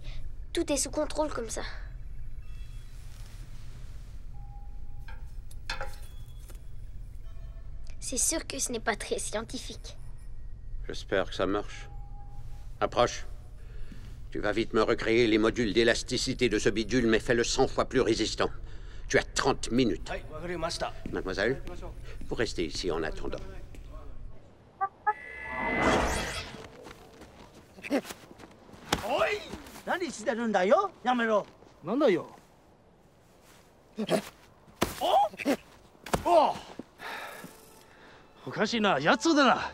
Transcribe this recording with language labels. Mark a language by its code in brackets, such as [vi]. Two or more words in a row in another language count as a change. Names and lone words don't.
[fr] Tout est sous contrôle comme ça. C'est sûr que ce n'est pas très scientifique. J'espère que ça marche. Approche. Tu vas vite me recréer les modules d'élasticité de ce bidule, mais fais-le 100 fois plus résistant. Tu as 30 minutes. Mademoiselle, vous restez ici en attendant. [ja] Oi! 何してるんだよ? やめろ。なんだよ。おかしいな、やつだな。